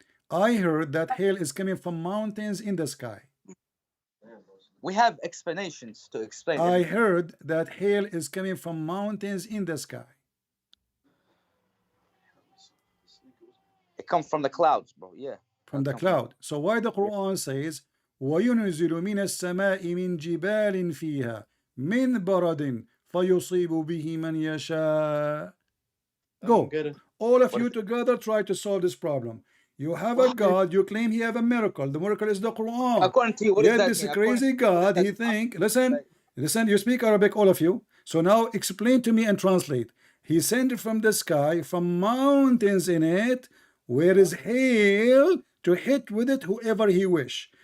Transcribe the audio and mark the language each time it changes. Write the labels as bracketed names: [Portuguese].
[English] I heard that hail is coming from mountains in the sky. We have explanations to explain. I heard that hail is coming from mountains in the sky. It comes from the clouds, bro. Yeah. From the cloud. So why the Quran says [Arabic] وَيُنْزِلُ مِنَ السَّمَاءِ مِنْ جِبَالٍ فِيهَا مِنْ بَرَدٍ فَيُصِيبُ بِهِ مَنْ يَشَاءُ. [English] Go. All of you together try to solve this problem. You have a God, you claim he have a miracle. The miracle is the Quran. According to you, what Yet is that this crazy God, he think, listen, you speak Arabic, all of you. So now explain to me and translate. He sent it from the sky, from mountains in it, where is hail to hit with it whoever he wish.